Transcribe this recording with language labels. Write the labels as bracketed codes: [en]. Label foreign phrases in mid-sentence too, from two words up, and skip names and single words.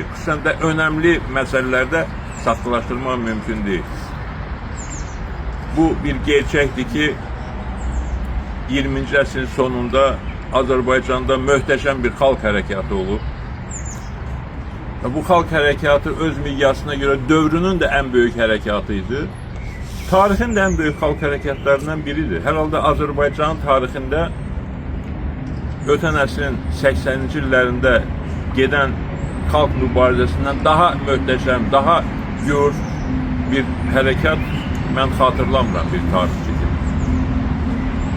[az] Xüsusən də önemli məsələlərdə saxtalaşdırmaq mümkün değil. Bu bir gerçəkdir ki, 20-ci əsrin sonunda Azərbaycanda möhtəşəm bir xalq hərəkatı olub. Bu xalq hərəkatı öz miqyasına göre dövrünün [tr] de en büyük [az] hərəkatıydı. Tarixin [tr] de en büyük [az] xalq hərəkatlarından biridir. Herhalde Azərbaycan tarixində ötən əsrin 80-ci illərində gedən xalq mübarizəsindən daha möhtəşəm, daha gör bir hərəkat mən xatırlamıram bir tarixçi kimi.